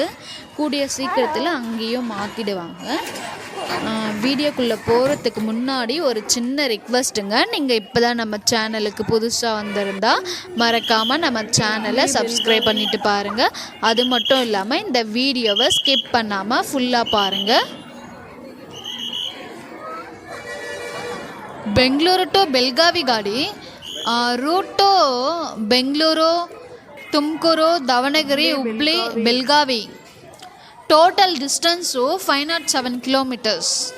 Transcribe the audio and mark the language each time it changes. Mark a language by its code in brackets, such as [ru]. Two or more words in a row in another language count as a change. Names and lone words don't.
[ta] கூடிய சீக்கிரத்தில் அங்கேயும் மாற்றிடுவாங்க. வீடியோக்குள்ளே போகிறதுக்கு முன்னாடி ஒரு சின்ன ரிக்வெஸ்ட்டுங்க. நீங்கள் இப்போ தான் நம்ம சேனலுக்கு புதுசாக வந்திருந்தால் மறக்காமல் நம்ம சேனலை சப்ஸ்கிரைப் பண்ணிவிட்டு பாருங்கள். அது மட்டும் இல்லாமல் இந்த வீடியோவை ஸ்கிப் பண்ணாமல் ஃபுல்லாக பாருங்கள். [kn] ಬೆಂಗಳೂರು ಟು ಬೆಳಗಾವಿ ಗಾಡಿ, ರೂಟು ಬೆಂಗಳೂರು, ತುಮಕೂರು, ದಾವಣಗೆರೆ, ಹುಬ್ಳಿ, ಬೆಳಗಾವಿ. [en] total distance 507 kilometres.